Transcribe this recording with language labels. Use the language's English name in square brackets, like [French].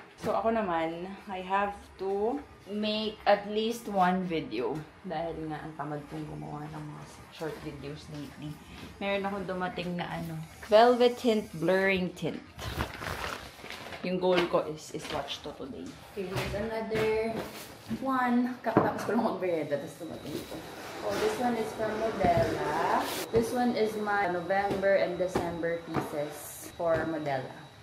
[English] So, [Filipino] ako naman, [English] I have to make at least one video. [Filipino] Dahil nga, ang tamad kong gumawa ng mga short videos lately. Meron akong dumating na velvet tint, blurring tint. Yung goal ko [English] is watch to today. Okay, here's another one. [Filipino] Kakatapos ko lang mag-bereda, tapos dumating ito. Oh, [English] this one is from Modella. This one is my November and December pieces for Modella.